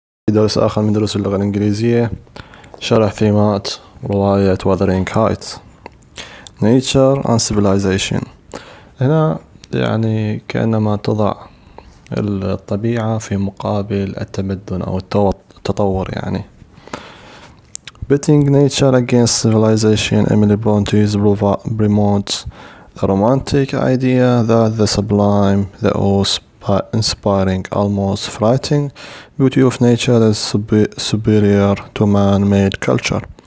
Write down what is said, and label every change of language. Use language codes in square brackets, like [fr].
[ar] درس آخر من دروس اللغة الإنجليزية، شرح ثيمات رواية وذرنغ Hights. [en] Nature and Civilization. [ar] هنا يعني كأنما تضع الطبيعة في مقابل التمدن أو التطور يعني. [en] Pitting nature against civilization, Emily Bronte promotes the romantic idea that the sublime, the awe-inspiring, almost frightening beauty of nature is superior to man-made culture.